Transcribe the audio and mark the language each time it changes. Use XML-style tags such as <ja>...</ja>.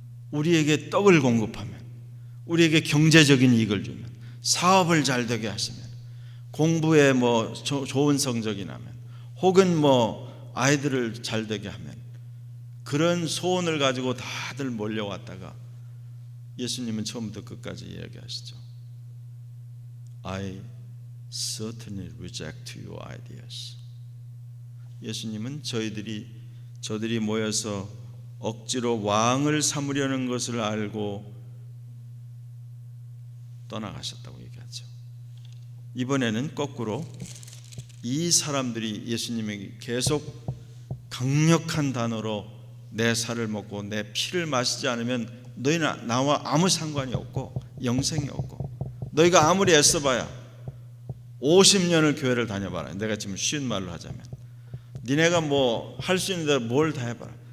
<ko>우리에게 떡을 공급하면, 우리에게 경제적인 이익을 주면, 사업을 잘 되게 하시면, 공부에 뭐 좋은 성적이 나면, 혹은 뭐 아이들을 잘 되게 하면, 그런 소원을 가지고 다들 몰려왔다가 예수님은 처음부터 끝까지 이야기하시죠.</ko> <en>I certainly reject your ideas.</en> <ko>예수님은 저들이 모여서 억지로 왕을 삼으려는 것을 알고 떠나가셨다고 얘기하죠. 이번에는 거꾸로 이 사람들이 예수님에게 계속 강력한 단어로 내 살을 먹고 내 피를 마시지 않으면 너희는 나와 아무 상관이 없고 영생이 없고 너희가 아무리 애써봐야 50년을 교회를 다녀봐라. 내가 지금 쉬운 말로 하자면 니네가 뭐 할 수 있는 대로 뭘 다 해봐라.</ko>